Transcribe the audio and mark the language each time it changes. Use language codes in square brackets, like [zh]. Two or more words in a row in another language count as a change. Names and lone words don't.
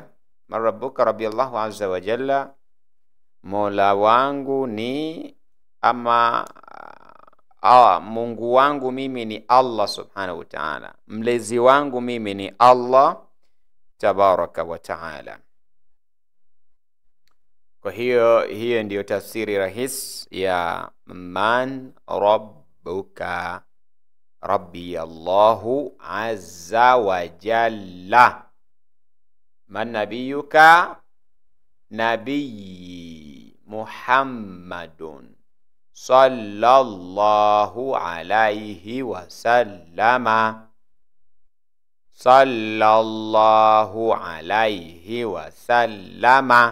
[ar] من ربك ربي الله عز وجل, [sw] Mola wangu ni ama Mungu wangu mimi ni Allah [ar] سبحانه وتعالى, [sw] mlezi wangu mimi ni Allah [ar] تبارك وتعالى. [sw] Kwa hiyo ndiyo tafsiri rahisi ya [ar] من ربك. ربي الله عز وجل. من نبيك? نبيي محمد صلى الله عليه وسلم. صلى الله عليه وسلم.